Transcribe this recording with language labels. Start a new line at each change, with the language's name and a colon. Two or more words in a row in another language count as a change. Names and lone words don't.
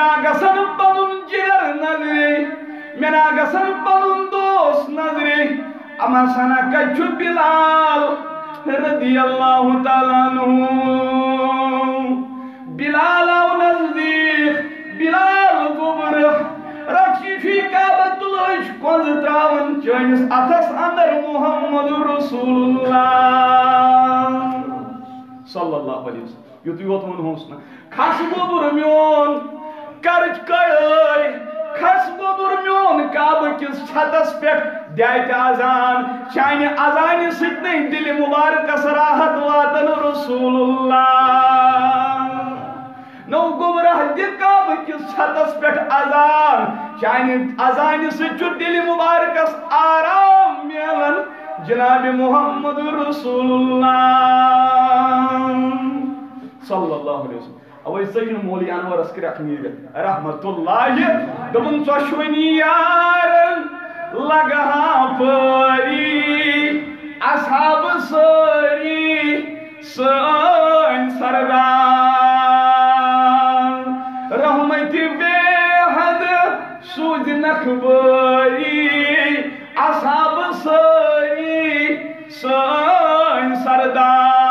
Kashmiri: گژھان پنُن جِگر نظرِ مےٚ نا گژھان پنُن دوس نظرِ اما سنا کتہِ چھُ بِلال
Arabic: رضی اللہ تعالیٰ عنہ
Kashmiri: بلال آو نزدیک بلال گوٚبرٕ رَٹھ کعبۃ اللہ کۄنٛزٕ ترٛاوان چٲنِس اَتھس اندر محمد
Arabic: رسول اللہ صلی اللہ علیہ وسلم
Kashmiri: یُتُے یوت ووٚنہوس نہٕ کھس گوٚبُر میون کرٕچ کڑٲے کھس گوٚبُر میون کعبہٕ کِس چھتس پٮ۪ٹھ دِیاتہِ اذان چانہِ اذانہِ سۭتۍ دِلہِ مُبارکس راحت واتن
Arabic: رسول اللہ
Kashmiri: نو گمراہ دِ کعبہٕ کِس چھتس پٮ۪ٹھ اذان چانہِ اذانہِ سۭتۍ چھُ دِلہِ مُبارکس آرام میلان جناب محمد
Arabic: رسول اللہ صلی اللہ علیہ وسلم
Kashmiri: اوے سجن مولی انورس کرکھ نیرت
Arabic: رحمت اللہ
Kashmiri: دبن ژۄشوٕنی یارن لگہا پٲری اصحاب سٲری سٲنۍ سردار رحمتِ بے حد سوٗزنکھ بٲری اصحاب سٲری سٲنۍ سردار